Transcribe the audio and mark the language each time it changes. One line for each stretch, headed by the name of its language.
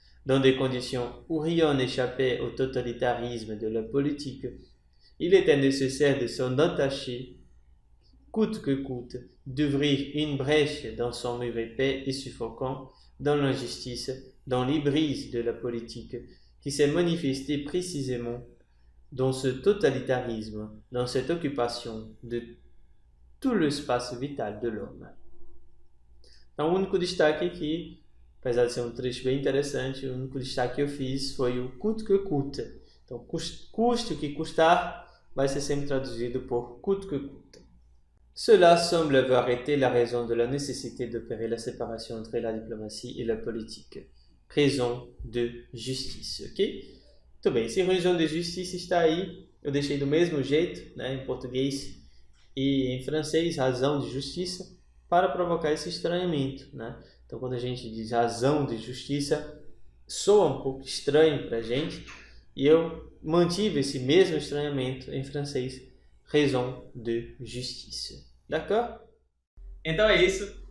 French: Dans des conditions où rien n'échappait au totalitarisme de la politique, il était nécessaire de s'en attacher, coûte que coûte, d'ouvrir une brèche dans son mur épais et suffocant, dans l'injustice, dans l'hybrise de la politique, qui s'est manifestée précisément dans ce totalitarisme, dans cette occupation de tout l'espace vital de l'homme.
Portuguese: Então, o único destaque aqui, apesar de ser um trecho bem interessante, o único destaque que eu fiz foi o
French: coûte que coûte.
Portuguese: Então, custe o que custar, vai ser sempre traduzido por
French: coûte que coûte. Cela semble avoir été la raison de la nécessité d'opérer la séparation entre la diplomatie et la politique. Raison de justice, ok?
Portuguese: Muito bem, se
French: raison de justice
Portuguese: está aí, eu deixei do mesmo jeito, né, em português e em francês, razão de justiça, para provocar esse estranhamento, né? Então, quando a gente diz razão de justiça, soa um pouco estranho para a gente, e eu mantive esse mesmo estranhamento em francês,
French: raison de justice. D'accord?
Portuguese: Então é isso.